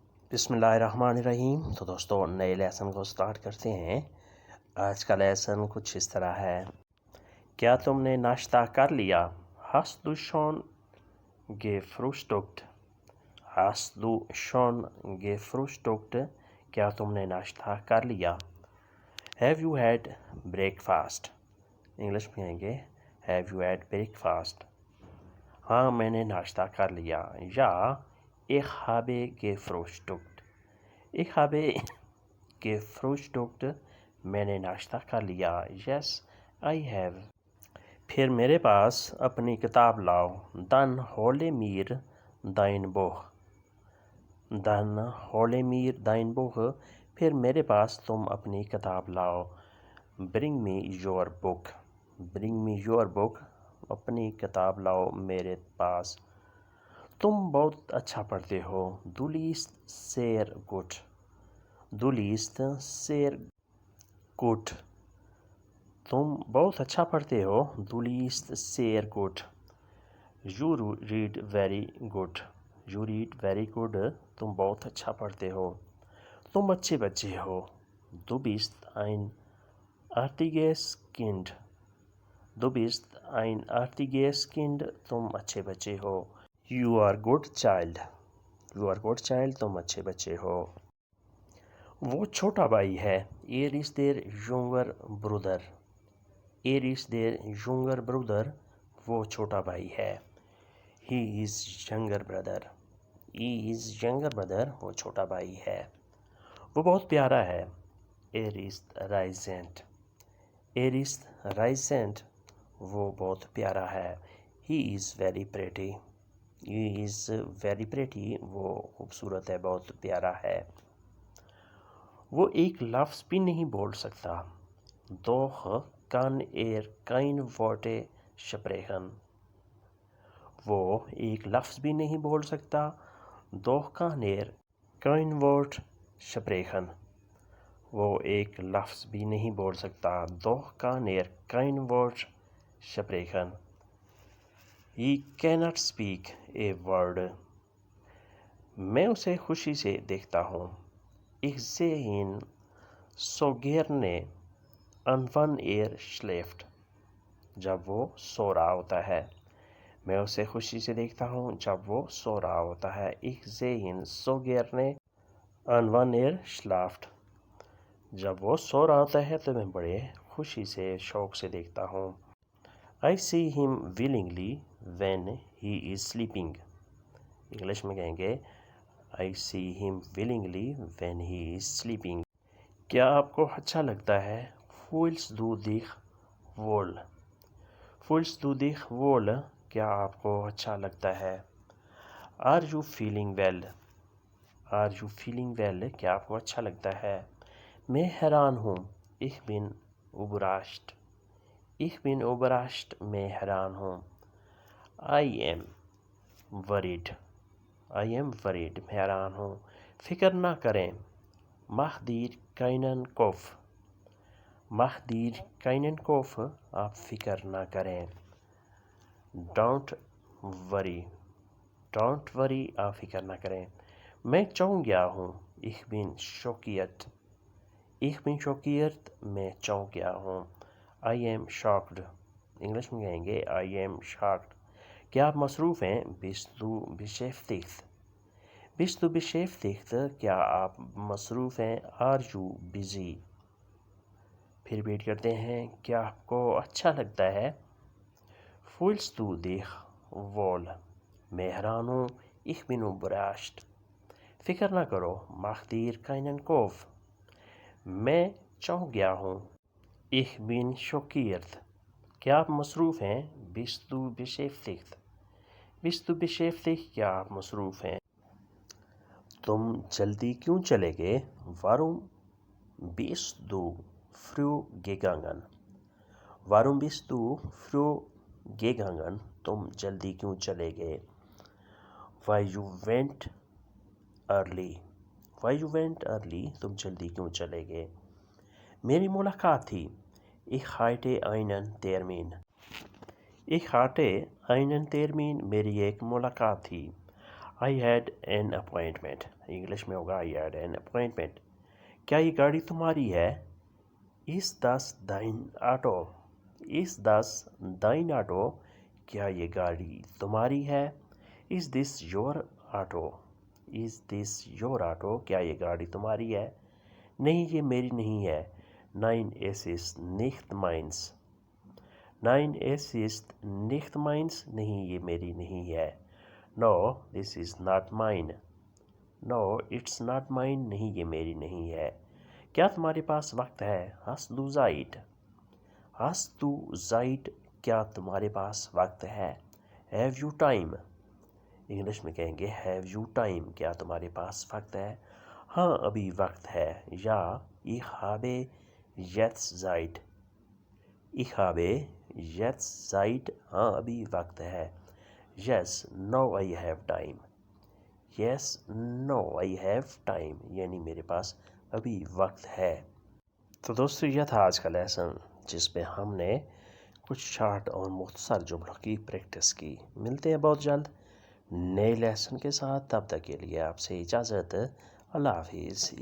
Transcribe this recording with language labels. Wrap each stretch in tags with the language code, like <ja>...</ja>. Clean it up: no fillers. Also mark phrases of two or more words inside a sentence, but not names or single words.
<ar>بسم اللہ الرحمن الرحیم۔</ar> <ur>تو دوستو نئے لیسن کو سٹارٹ کرتے ہیں۔ آج کا لیسن کچھ اس طرح ہے۔ کیا تم نے ناشتہ کر لیا؟</ur> <de>Hast du schon gefrühstückt? Hast du schon gefrühstückt?</de> <ur>کیا تم نے ناشتہ کر لیا؟</ur> <en>Have you had breakfast?</en> <ur>انگلش میں کہیں گے</ur> <en>Have you had breakfast?</en> <ur>ہاں میں نے ناشتہ کر لیا۔ یا</ur> <de>Ich habe gefrühstückt. Ich habe gefrühstückt.</de> <ur>میں نے ناشتہ کر لیا۔</ur> <en>Yes, I have.</en> <ur>پھر میرے پاس اپنی کتاب لاؤ۔</ur> <de>Dann hole mir dein Buch. Dann hole mir dein Buch.</de> <ur>پھر میرے پاس تم اپنی کتاب لاؤ۔</ur> <en>Bring me your book. Bring me your book.</en> <ur>اپنی کتاب لاؤ میرے پاس۔ تم بہت اچھا پڑھتے ہو۔</ur> <de>Du liest sehr gut. Du liest sehr gut.</de> <ur>تم بہت اچھا پڑھتے ہو۔</ur> <de>Du liest sehr gut.</de> <en>You read very good. You read very good.</en> <ur>تم بہت اچھا پڑھتے ہو۔ تم اچھے بچے ہو۔</ur> <de>Du bist ein artiges Kind. Du bist ein artiges Kind.</de> <ur>تم اچھے بچے ہو۔</ur> <en>You are good child. You are good child.</en> <ur>تم اچھے بچے ہو۔ وہ چھوٹا بھائی ہے۔</ur> <de>Er ist der</de> <en>younger brother.</en> <de>Er ist der</de> <en>younger brother.</en> <ur>وہ چھوٹا بھائی ہے۔</ur> <en>He is younger brother. He is younger brother.</en> <ur>وہ چھوٹا بھائی ہے۔ وہ بہت پیارا ہے۔</ur> <de>Er ist reizend. Er ist reizend.</de> <ur>وہ بہت پیارا ہے۔</ur> <en>He is very pretty. He is very pretty.</en> <ur>وہ خوبصورت ہے، بہت پیارا ہے۔ وہ ایک لفظ بھی نہیں بول سکتا۔</ur> <de>Doch kann er kein Wort sprechen.</de> <ur>وہ ایک لفظ بھی نہیں بول سکتا۔</ur> <de>Doch kann er kein Wort sprechen.</de> <ur>وہ ایک لفظ بھی نہیں بول سکتا۔</ur> <de>Doch kann er kein Wort sprechen.</de> <en>He cannot speak a word.</en> <ur>میں اسے خوشی سے دیکھتا ہوں۔</ur> <de>Ich sehe ihn so gerne an wenn schläft.</de> <ur>جب وہ سو رہا ہوتا ہے۔ میں اسے خوشی سے دیکھتا ہوں جب وہ سو رہا ہوتا ہے۔</ur> <de>Ich sehe ihn so gerne an wenn schläft.</de> <ur>جب وہ سو رہا ہوتا ہے تو میں بڑے خوشی سے، شوق سے دیکھتا ہوں۔</ur> <en>I see him willingly when he is sleeping.</en> <ur>انگلش میں کہیں گے</ur> <en>I see him willingly when he is sleeping.</en> <ur>کیا آپ کو اچھا لگتا ہے؟</ur> <de>Fühlst du dich wohl? Fühlst du dich wohl?</de> <ur>کیا آپ کو اچھا لگتا ہے؟</ur> <en>Are you feeling well? Are you feeling well?</en> <ur>کیا آپ کو اچھا لگتا ہے؟ میں حیران ہوں۔</ur> <de>Ich bin überrascht. Ich bin überrascht.</de> <ur>میں حیران ہوں۔</ur> <en>I am worried. I am worried.</en> <ur>میں حیران ہوں۔ فکر نہ کریں۔</ur> <de>Mach dir keinen Kopf. Mach dir keinen Kopf.</de> <ur>آپ فکر نہ کریں۔</ur> <en>Don't worry. Don't worry.</en> <ur>آپ فکر نہ کریں۔ میں چونک گیا ہوں۔</ur> <de>Ich bin schockiert. Ich bin schockiert.</de> <ur>میں چونک گیا ہوں۔</ur> <en>I am shocked.</en> <ur>انگلش میں کہیں گے</ur> <en>I am shocked.</en> <ur>کیا آپ مصروف ہیں؟</ur> <de>Bist du beschäftigt? Bist du beschäftigt?</de> <ur>کیا آپ مصروف ہیں؟</ur> <en>Are you busy?</en> <ur>پھر ریپیٹ کرتے ہیں۔ کیا آپ کو اچھا لگتا ہے؟</ur> <de>Fühlst du dich wohl?</de> <ur>میں حیران ہوں۔</ur> <de>Ich bin überrascht.</de> <ur>فکر نہ کرو۔</ur> <de>Mach dir keinen Kopf.</de> <ur>میں چونک گیا ہوں۔</ur> <de>Ich bin schockiert.</de> <ur>کیا آپ مصروف ہیں؟</ur> <de>Bist du beschäftigt? Bist du beschäftigt?</de> <ur>کیا آپ مصروف ہیں؟ تم جلدی کیوں چلے گئے؟</ur> <de>Warum bist du früh gegangen? Warum bist du früh gegangen?</de> <ur>تم جلدی کیوں چلے گئے؟</ur> <en>Why you went early? Why you went early?</en> <ur>تم جلدی کیوں چلے گئے؟ میری ملاقات تھی۔</ur> <de>Ich hatte einen Termin. Ich hatte einen Termin.</de> <ur>میری ایک ملاقات تھی۔</ur> <en>I had an appointment.</en> <ur>انگلش میں ہوگا</ur> <en>I had an appointment.</en> <ur>کیا یہ گاڑی تمہاری ہے؟</ur> <de>Is das dein Auto? Is das dein Auto?</de> <ur>کیا یہ گاڑی تمہاری ہے؟</ur> <en>Is this your auto? Is this your auto?</en> <ur>کیا یہ گاڑی تمہاری ہے؟ نہیں یہ میری نہیں ہے.</ur> <de>Nein, es ist nicht meins. Nein, es ist nicht meins.</de> <ur>نہیں یہ میری نہیں ہے.</ur> <en>No, this is not mine. No, it's not mine.</en> <ur>نہیں یہ میری نہیں ہے. کیا تمہارے پاس وقت ہے؟</ur> <de>Hast du Zeit? Hast du Zeit?</de> <ur>کیا تمہارے پاس وقت ہے؟</ur> <en>Have you time?</en> <ur>انگلش میں کہیں گے</ur> <en>Have you time?</en> <ur>کیا تمہارے پاس وقت ہے؟ ہاں ابھی وقت ہے.</ur> <de>یا ich habe jetzt Zeit. Ich habe jetzt Zeit.</de> <ur>ہاں ابھی وقت ہے.</ur> <en>Yes, no, I have time. Yes, no, I have time.</en> <ur>یعنی میرے پاس ابھی وقت ہے. تو دوستو یہ تھا آج کا لیسن جس میں ہم نے کچھ شارٹ اور مختصر جملوں کی پریکٹس کی. ملتے ہیں بہت جلد نئے لیسن کے ساتھ. تب تک کے لیے آپ سے اجازت. اللہ حافظ.</ur>